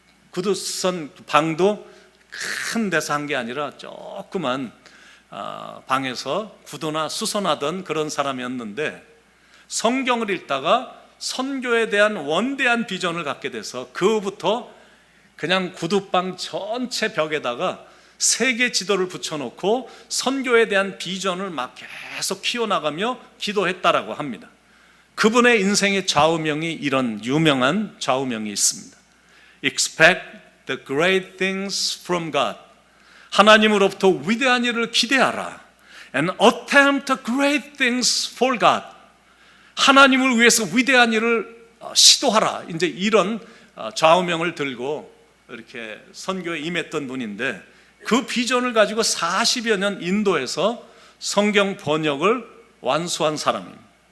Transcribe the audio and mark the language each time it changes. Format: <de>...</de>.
<ko>구두 수선 방도 큰 데서 한 게 아니라 조그만 방에서 구두나 수선하던 그런 사람이었는데, 성경을 읽다가 선교에 대한 원대한 비전을 갖게 돼서 그부터 그냥 구두방 전체 벽에다가 세계 지도를 붙여놓고 선교에 대한 비전을 막 계속 키워나가며 기도했다라고 합니다. 그분의 인생의 좌우명이 이런 유명한 좌우명이 있습니다.</ko> <en>Expect the great things from God.</en> <ko>하나님으로부터 위대한 일을 기대하라.</ko> <en>And attempt great things for God.</en> <ko>하나님을 위해서 위대한 일을 시도하라. 이제 이런 좌우명을 들고 이렇게 선교에 임했던 분인데, 그 비전을 가지고 40여 년 인도에서 성경 번역을 완수한 사람입니다.</ko>